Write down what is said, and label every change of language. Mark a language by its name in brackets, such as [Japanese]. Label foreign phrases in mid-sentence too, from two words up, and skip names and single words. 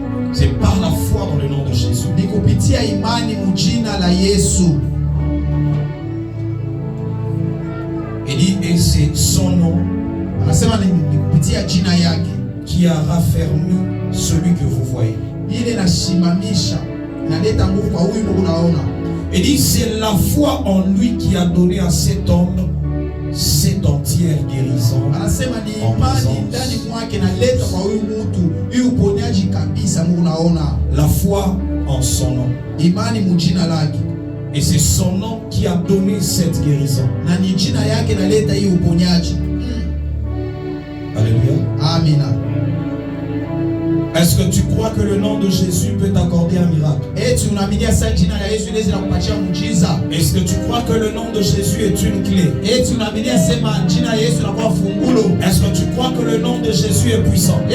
[French] C'est par la foi dans le nom de Jésus. [Swahili] Ni kupitia imani mujina la Yesu. [French] Il dit, et c'est son nom [Swahili] Anasema ni kupitia jina yake [French] qui a raffermi celui que vous voyez. [Swahili] Ile nasimamisha inaleta nguvu kwa huyu Mungu naona. [French] Il dit, c'est la foi en lui qui a donné à cet homme cette entière guérison. [Swahili] Anasema ni imani ndani mwake inaleta kwa huyu mtu huyu uponyaji kabisa Mungu naona. [French] La foi en son nom. [Swahili] Imani mujina lake. [French] Et c'est son nom qui a donné cette guérison. [Swahili] Na ni jina yake inaleta hii uponyaji. [French] Alléluia. [Swahili] Amina. [French] Est-ce que tu crois que le nom de Jésus peut t'accorder un miracle? Est-ce que tu crois que le nom de Jésus est une clé? Est-ce que tu crois que le nom de Jésus est puissant?